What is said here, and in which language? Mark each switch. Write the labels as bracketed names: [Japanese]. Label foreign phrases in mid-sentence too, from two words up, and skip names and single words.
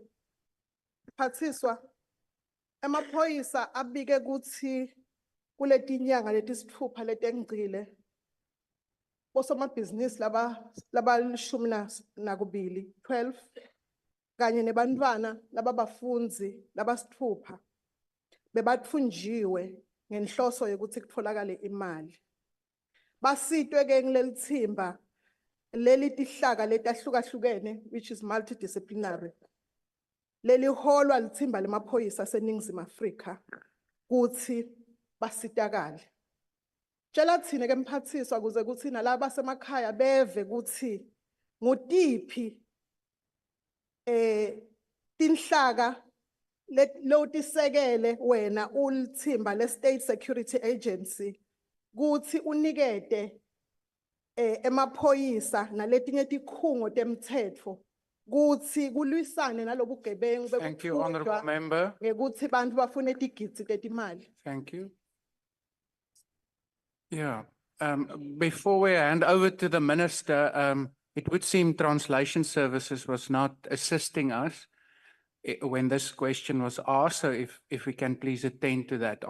[Swati] Phathiswa, amaphoyisa abike kuthi kule tinyanga letisithupha letengcile osomabhizinisi labalishumi nakubili, 12, kanye nebantwana lababafundzi labasithupha bebathunjiwe ngenhloso yokuthi kutholakale imali. Basitwe ke ngileli thimba leli tihlaka letahlukahlukene, [English] which is multidisciplinary. [Swati] leli holwa lithimba lemaphoyisa aseNingizimu Afrika kuthi basitakale. Tshela thina ke mphathiswa kuze kuthi nalabo basemakhaya beve kuthi ngutiphi tinhlaka lo tisekele wena ulithimba le State Security Agency kuthi unikete emaphoyisa naletinye tikhungo temthetho kuthi kulwisane nalobugebengu [English] Thank you, honorable member. [Swati] ngekuthi bantu bafune tigidzi tetimali. [English] Thank you. Yeah, before we hand over to the minister, it would seem translation services was not assisting us when this question was asked. So if we can please attend to that.